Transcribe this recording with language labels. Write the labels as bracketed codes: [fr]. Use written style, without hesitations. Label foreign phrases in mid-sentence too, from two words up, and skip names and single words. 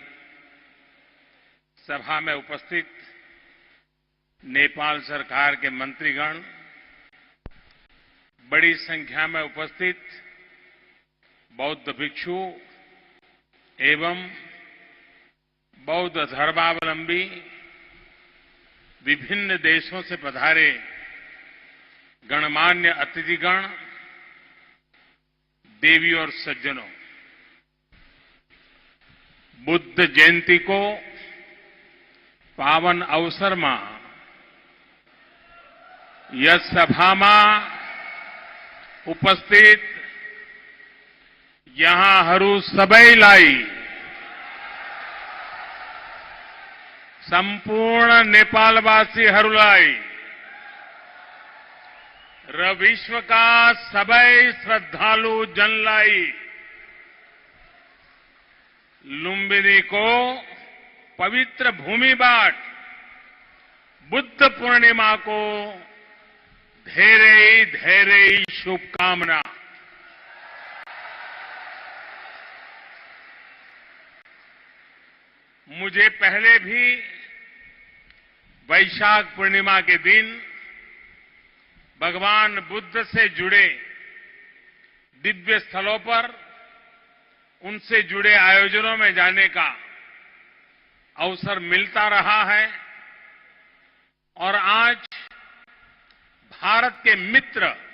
[hi] सभा में उपस्थित नेपाल सरकार के मंत्रीगण, बड़ी संख्या में उपस्थित बौद्ध भिक्षु एवं बौद्ध धर्मावलंबी विभिन्न देशों से पधारे गणमान्य अतिथिगण, देवी और सज्जनों, [ne] बुद्ध जयंती को पावन अवसर में यस सभा में उपस्थित यहाँहरू सबैलाई सम्पूर्ण नेपालवासीहरूलाई र विश्व का सबै श्रद्धालु जनलाई लुम्बिनी को पवित्र भूमि बाट बुद्ध पूर्णिमा को धेरै शुभकामना। [hi] मुझे पहले भी वैशाख पूर्णिमा के दिन भगवान बुद्ध से जुड़े दिव्य स्थलों पर उनसे जुड़े आयोजनों में जाने का अवसर मिलता रहा है और आज भारत के मित्र